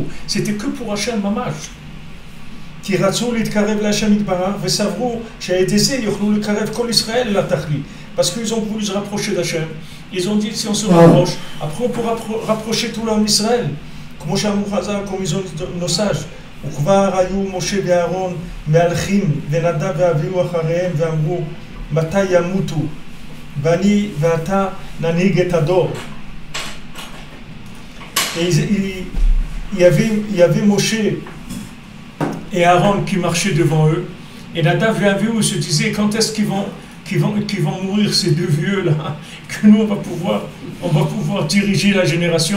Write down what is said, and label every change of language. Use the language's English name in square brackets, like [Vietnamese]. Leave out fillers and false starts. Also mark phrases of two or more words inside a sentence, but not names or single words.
[French] C'était que pour Hachem Mamash. Parce qu'ils ont voulu se rapprocher d'Hachem. Ils ont dit, si on se rapproche, après on pourra rapprocher tout l'homme d'Israël. Comme ils ont dit nos sages. [Hebrew] וכבר היו משה ואהרון מהלכים ונדב ואביהו אחריהם ואמרו מתי ימותו ואני ואתה ננהיג את הדור. [French] Il y avait Moshe et Aaron qui marchaient devant eux et Nadav et Avihu se disaient quand est-ce qu'ils vont mourir ces deux vieux là que nous on va pouvoir diriger la génération.